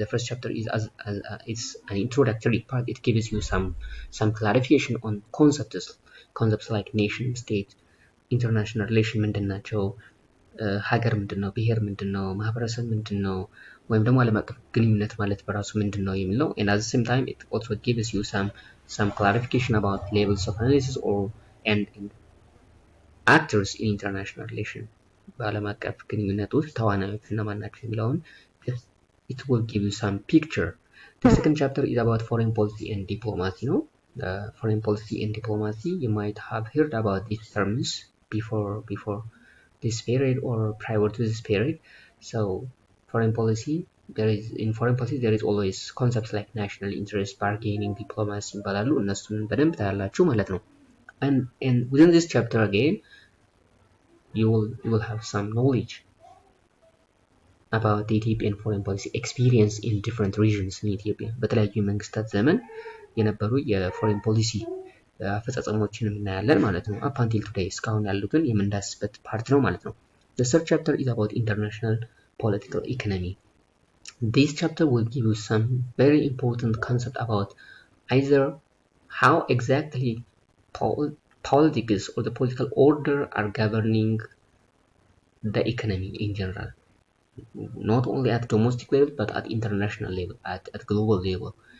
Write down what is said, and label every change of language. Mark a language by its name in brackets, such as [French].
[English] The first chapter is it's an introductory part. It gives you some clarification on concepts like nation, state, international relation [Amharic] ምንድናቸው፣ ሀገር ምንድነው፣ ብሔር ምንድነው፣ ማህበረሰብ ምንድነው፣ ወይም ደግሞ ዓለም አቀፍ ግንኙነት ማለት በራሱ ምንድነው የሚለው። [English] and at the same time it also gives you some clarification about levels of analysis and actors in international relation. [Amharic] በዓለም አቀፍ ግንኙነት ውስጥ ተዋናዮች እነማን ናቸው የሚለውን [English] it will give you some picture. The second chapter is about foreign policy and diplomacy. No, foreign policy and diplomacy, you might have heard about these terms before this period or prior to this period. So foreign policy, there is always concepts like national interest, bargaining, diplomacy [Amharic] ይባላሉ። እነሱን በደንብ ታያላችሁ ማለት ነው። [English] And within this chapter again you will have some knowledge about the Ethiopian foreign policy experience in different regions in Ethiopia. [Amharic] በተለያዩ መንግስታት ዘመን የነበሩ የፎሬን ፖሊሲ አፈጻጸሞችን እናያለን ማለት ነው። [English] up until today [Amharic] እስካሁን ያሉትን የምንዳስበት ፓርት ነው ማለት ነው። [English] The third chapter is about international political economy. This chapter will give you some very important concept about either how exactly politics or the political order are governing the economy in general, not only at domestic level but at international level, at global level.